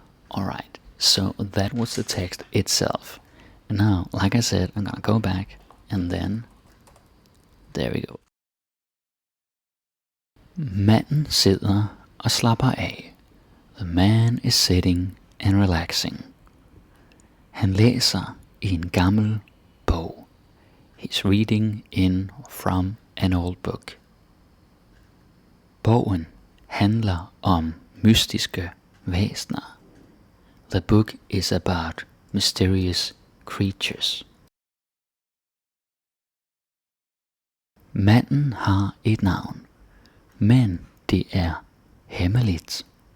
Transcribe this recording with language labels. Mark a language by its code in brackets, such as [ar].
[en] Alright, so that was the text itself. And now, like I said, I'm gonna go back and then, there we go. [da] Manden sidder og slapper af. [en] The man is sitting and relaxing. [da] Han læser i en gammel bog. [en] He's reading in from an old book. [da] Bogen handler om mystiske væsener. [en] The book is about mysterious creatures. [da] Manden har et navn, men det er hemmeligt.